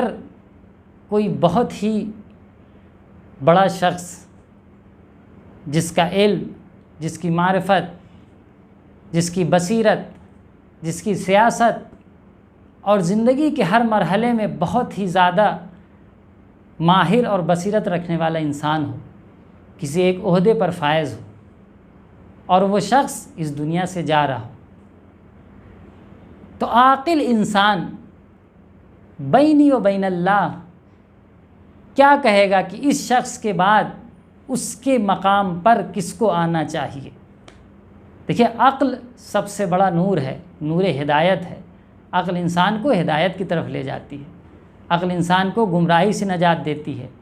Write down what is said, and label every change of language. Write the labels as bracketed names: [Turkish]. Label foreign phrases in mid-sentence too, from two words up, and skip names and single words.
[Urdu] کوئی بہت ہی بڑا شخص جس کا علم، جس کی معرفت، جس کی بصیرت، جس کی سیاست اور زندگی کے ہر مرحلے میں بہت ہی زیادہ ماہر اور بصیرت رکھنے والا انسان ہو، کسی ایک عہدے پر فائز ہو، اور وہ شخص اس دنیا سے جا رہا ہو، تو عاقل انسان [Arabic] بینی و بین اللہ [Urdu] کیا کہے گا کہ اس شخص کے بعد اس کے مقام پر کس کو آنا چاہیے؟ دیکھیے، عقل سب سے بڑا نور ہے، نور ہدایت ہے۔ عقل انسان کو ہدایت کی طرف لے جاتی ہے، عقل انسان کو گمراہی سے نجات دیتی ہے۔